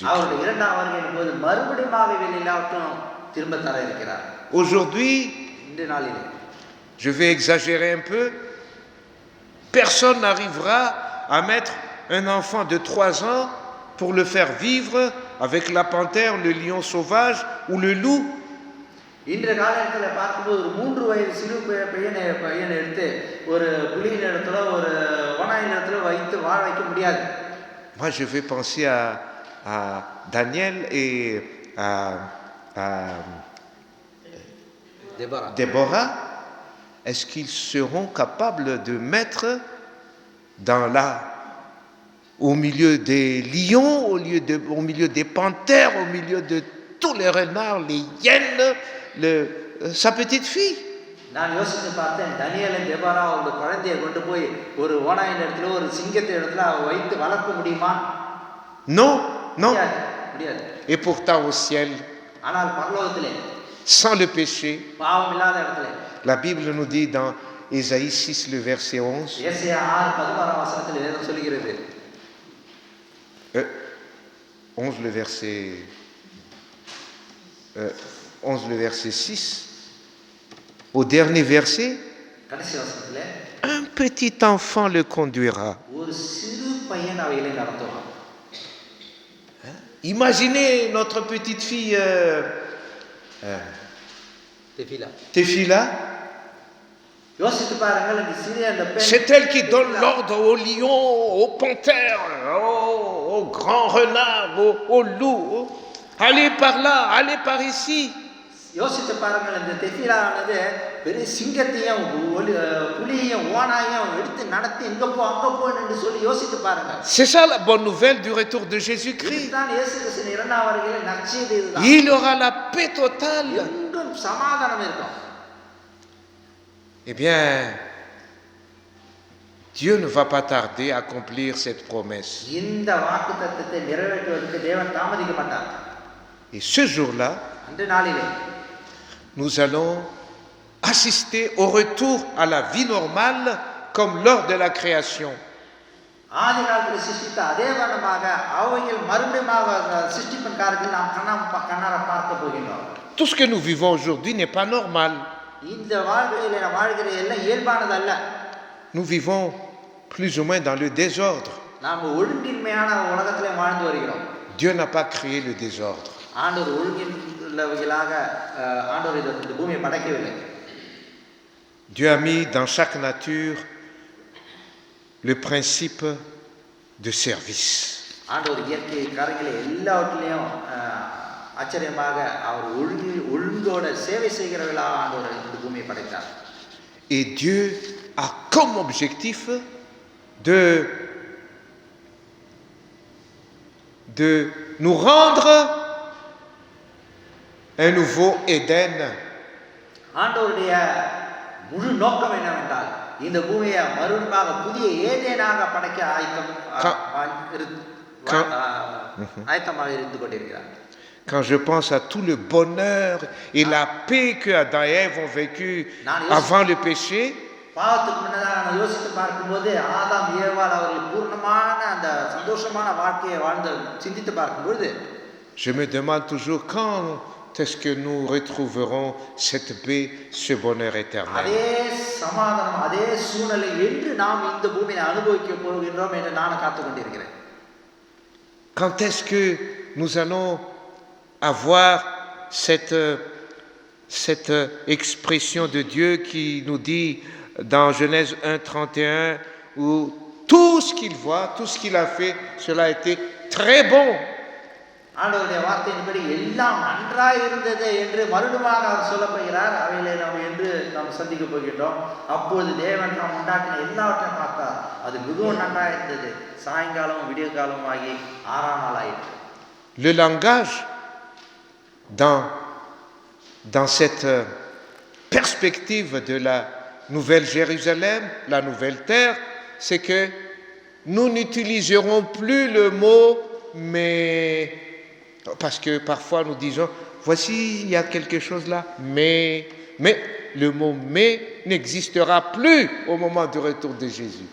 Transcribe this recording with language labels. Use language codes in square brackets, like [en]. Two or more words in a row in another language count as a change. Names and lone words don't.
[ta] அவருடைய இரண்டாம் வருகையின் போது மறுபடியும் இவைகள் எல்லாவற்றையும் திரும்ப தர இருக்கிறார். [fr] Aujourd'hui, [ta] இந்த நாளிலே [fr] je vais exagérer un peu, personne n'arrivera à mettre un enfant de 3 ans pour le faire vivre avec la panthère, le lion sauvage ou le loup. [ta] இன்றைய காலத்தில் பார்க்கும்போது ஒரு 3 வயது சிறு பையனை எடுத்து ஒரு புலியின் இடத்துல ஒரு ஓநாயின் இடத்துல வைத்து வாழ வைக்க முடியாது. [fr] Moi, je vais penser à Daniel et à Déborah. Est-ce qu'ils seront capables de mettre dans la au milieu des lions, au milieu des panthères, au milieu de tous les renards, les hyènes, sa petite fille. [ta] நான் யோசித்து பார்த்தேன், தானியேலும் தேபாரா ஒரு குழந்தையை கொண்டு போய் ஒரு ஓநாயின் இடத்துல ஒரு சிங்கத்தை இடத்துல வைத்து வளர்க்க முடியுமா? [fr] Non, non. [ta] முடியாது. [fr] Et pourtant au ciel, [ta] ஆனால் பரலோகத்திலே [fr] sans le péché, [ta] பாவம் இல்லாத இடத்துல [fr] la Bible nous dit dans Ésaïe 6, le verset 11. [ta] ஏசாயா 6:16 வசனத்தில் வேதம் சொல்கிறது. [fr] 11 le verset 6. Au dernier verset, [ta] கடைசி வசனத்திலே [fr] un petit enfant le conduira. [ta] ஒரு சிறு பையன் அவைகளை நடத்துவான். [fr] Imaginez notre petite fille Tefila. [ta] யோசித்து பாருங்கள், இந்த சிறிய அந்த பெண் [fr] C'est elle qui donne l'ordre aux lions, aux panthères, aux grands renards, aux loups. Allez par là, allez par ici. [ta] யோசித்து பாருங்கள், இந்த தெஃபிலானது பெரிய சிங்கத்தையும் புலியையும் ஓனாயையும் எடுத்து நடத்தி இங்க போ அங்க போன்னு என்று சொல்லி யோசித்து பாருங்கள். [fr] C'est ça la bonne nouvelle du retour de Jésus-Christ. [ta] இதுதான் இயேசு கிறிஸ்துவின் இரண்டாம் வருகையிலே நற்செய்தி இதுதான். [fr] Il aura la paix totale. [ta] எங்கும் சமாதானம் இருக்கும். [fr] Eh bien, Dieu ne va pas tarder à accomplir cette promesse. [ta] இந்த வாக்குத்தத்தத்தை நிறைவேற்றுவதற்கு தேவன் தாமதிக்க மாட்டார். [fr] Et ce jour-là, [ta] அந்த நாளிலே [fr] nous allons assister au retour à la vie normale comme lors de la création. [ta] ஆதி காலத்தில் சிருஷ்டித்த அதே வண்ணமாக அவைகள் மறுபடியும் சிருஷ்டிப்பின் காலத்தில் நாம் கண்ணார பார்க்க போகின்றோம். [fr] Tout ce que nous vivons aujourd'hui n'est pas normal. [ta] இந்த வாழ்க்கையில நாம் வாழ்கிற எல்லாம் இயல்பானது அல்ல. [fr] Nous vivons plus ou moins dans le désordre. [ta] நாம் ஒழுங்கின்மையான உலகத்திலே வாழ்ந்து வருகிறோம். [fr] Dieu n'a pas créé le désordre. [ta] ஆண்டவர் ஒழுங்கின்மையாக ஆண்டவர் இந்த பூமியை படைக்கவில்லை. [fr] Dieu a mis dans chaque nature le principe de service. [ta] ஆண்டவர் இயற்கை காரியங்களை எல்லாவற்றிலையும் ஆச்சரியமாக அவர் ஒழுங்கோட சேவை செய்கிறவர்களாக ஆண்டவர் இந்த பூமியை படைத்தார். [fr] Et Dieu a comme objectif de nous rendre un nouveau Éden. [ta] ஆண்டவருடைய முழு நோக்கம் என்னவென்றால் இந்த பூமியை மறுபடியும் புதிய ஏதேனாக படைக்க ஆயத்தமாக இருந்து கொண்டிருக்கிறார். [fr] Quand je pense à tout le bonheur et la paix que Adam et Ève ont vécu avant le péché, [ta] பாவத்துக்கு முன்னதாக நம்ம யோசித்து பார்க்கும்போது ஆதாம் ஏவாள் அவர்கள் பூர்ணமான அந்த சந்தோஷமான வாழ்க்கையை வாழ்ந்து சிந்தித்து பார்க்கும்போது [fr] je me demande toujours quand est-ce que nous retrouverons cette paix, ce bonheur éternel. [ta] அதே சமாதானம் அதே சூழ்நிலை என்று நாம் இந்த பூமியை அனுபவிக்க போகின்றோம் என்று நான் காத்துக் கொண்டிருக்கிறேன். [fr] Quand est-ce que nous allons avoir cette expression de Dieu qui nous dit dans Genèse 1:31 où tout ce qu'il voit, tout ce qu'il a fait, cela a été très bon. [ta] ஆண்டவருடைய வார்த்தையின்படி எல்லாம் நன்றாய் இருந்தது என்று மறுபடியும் அவர் சொல்லப் போகிறார். அவைகளை நாம் சந்திக்க போகின்றோம். அப்போது தேவன் நாம் உண்டாக்கின எல்லாவற்றையும் பார்த்தார். அது மிகவும் நன்றாய் இருந்தது. சாயங்காலம் விடிய காலம் ஆகி 6ஆம் நாள் ஆயிற்று. [fr] Le langage dans cette perspective de la nouvelle Jérusalem, la nouvelle terre, c'est que nous n'utiliserons plus le mot mais, parce que parfois nous disons voici il y a quelque chose là, mais le mot mais n'existera plus au moment du retour de Jésus.